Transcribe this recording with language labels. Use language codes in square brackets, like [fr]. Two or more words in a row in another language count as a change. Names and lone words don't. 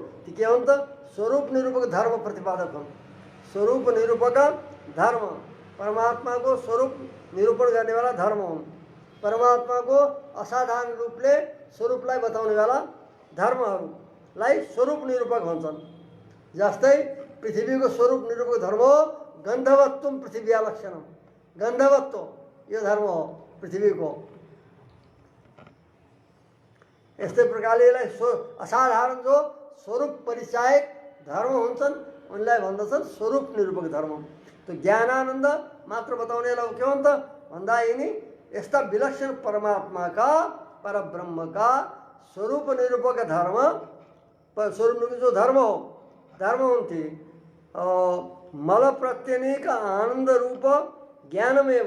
[ne] ती के हुन् त स्वरूप निरूपक धर्म प्रतिपादक हुन्। स्वरूप निरूपक धर्म परमात्माको स्वरूप निरूपण गर्नेवाला धर्म हुन्। परमात्माको असाधारण रूपले स्वरूपलाई बताउनेवाला धर्महरूलाई स्वरूप निरूपक भन्छन्। जस्तै पृथ्वीको स्वरूप निरूपक धर्म हो [sa] गन्धवत्वम पृथ्व्या लक्षणम। [ne] गन्धवत्व यो धर्म हो पृथ्वीको। यस्तै प्रकारले यसलाई असाधारण जो स्वरूप परिचायक धर्म हुन्छन् उनलाई भन्दछन् स्वरूप निरूपक धर्म। तो ज्ञानानन्द मात्र बताउनेलाई के हो त भन्दा यिनी यस्ता विलक्षण परमात्माका परब्रह्मका स्वरूप निरूपक धर्म स्वरूप निरूपक जो धर्म हुन्थे [sa] मल प्रत्यनिक आनन्द रूप ज्ञानमेव।